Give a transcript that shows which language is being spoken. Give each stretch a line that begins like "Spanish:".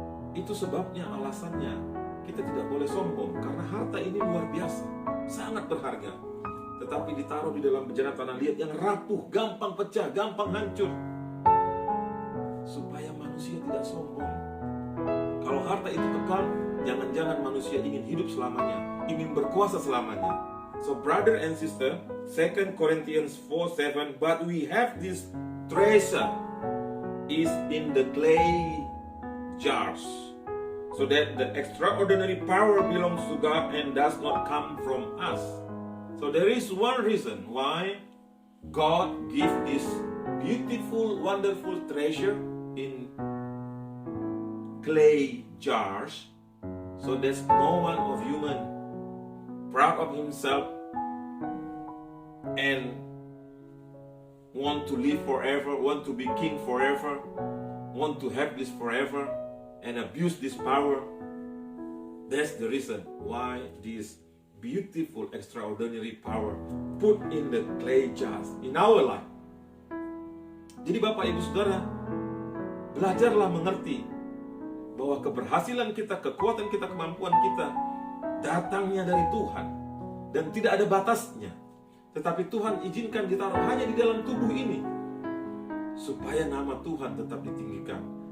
Indonesian: Itu sebabnya, alasannya kita tidak boleh sombong, karena harta ini luar biasa, sangat berharga. Tetapi ditaruh di dalam bejana tanah liat yang rapuh, gampang pecah, gampang hancur, supaya manusia tidak sombong. Kalau harta itu kekal, jangan-jangan manusia ingin hidup selamanya, ingin berkuasa selamanya.
English: So brother and sister, 2 Corinthians 4:7, but we have this treasure is in the clay jars, so that the extraordinary power belongs to God and does not come from us. So there is one reason why God gives this beautiful, wonderful treasure in clay jars, so there's no one of human proud of himself and want to live forever, want to be king forever, want to have this forever and abuse this power. That's the reason why this beautiful, extraordinary power put in the clay jars in our life.
Indonesian: Jadi Bapak Ibu Saudara, belajarlah mengerti bahwa keberhasilan kita, kekuatan kita, kemampuan kita datangnya dari Tuhan dan tidak ada batasnya. Tetapi Tuhan izinkan ditaruh hanya di dalam tubuh ini supaya nama Tuhan tetap ditinggikan.